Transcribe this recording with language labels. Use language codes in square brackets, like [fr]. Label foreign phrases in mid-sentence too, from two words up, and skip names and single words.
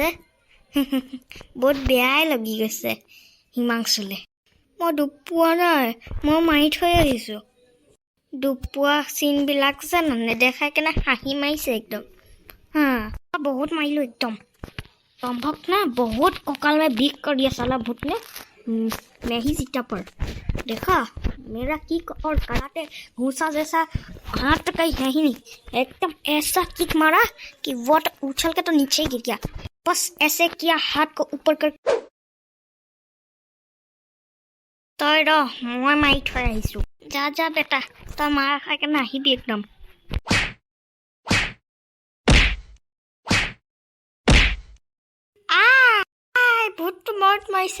[as] বহুত বেয়াই লাগি গৈছে হিমাংশুলে। মই দুখ পোৱা নাই, মই মাৰি থৈ আহিছোঁ। দুখ পোৱা চিনবিলাক যে নেদেখাই কেনে হাঁহি মাৰিছে একদম। বহুত মাৰিলোঁ একদম। সম্ভৱ না, বহুত কঁকাল [hi] में बिक कर दिया साला भूत ने। मैं ही जीता पर देखा, मेरा किक और कराटे घूसा जैसा हाथ कहीं है ही नहीं। एकदम ऐसा किक मारा कि वो उछल के तो नीचे ही गिर गया। बस ऐसे किया हाथ को ऊपर कर। [as] তই ৰ, মই মাৰি থৈ আহিছোঁ। যা যা বেটা, তই মাৰ খাই কেনে আহিবি একদম। ভূতটো মৰত মাৰিছে।